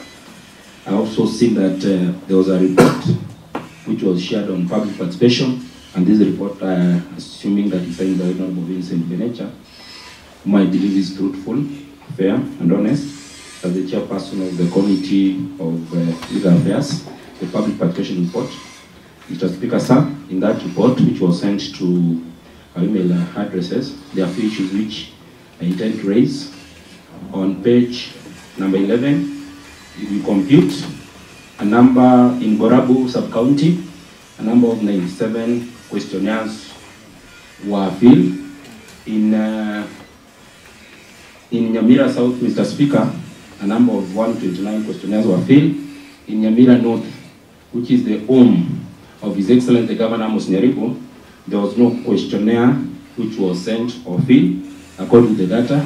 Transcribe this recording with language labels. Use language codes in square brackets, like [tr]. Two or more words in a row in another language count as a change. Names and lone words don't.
[en] I also see that there was a report which was shared on public participation, and this report, assuming that it's signed by Honorable Vincent Benecha, whom I believe is truthful, fair, and honest, as the chairperson of the Committee of Legal Affairs, the public participation report. Mr. Speaker, sir, in that report, which was sent to our email addresses, there are a few issues which I intend to raise. On page number 11, if you compute a number in Borabu sub-county, a number of 97 questionnaires were filled. In Nyamira South, Mr. Speaker, a number of 129 questionnaires were filled. In Nyamira North, which is the home of His Excellency Governor Amos Nyaribo, there was no questionnaire which was sent or filled according to the data.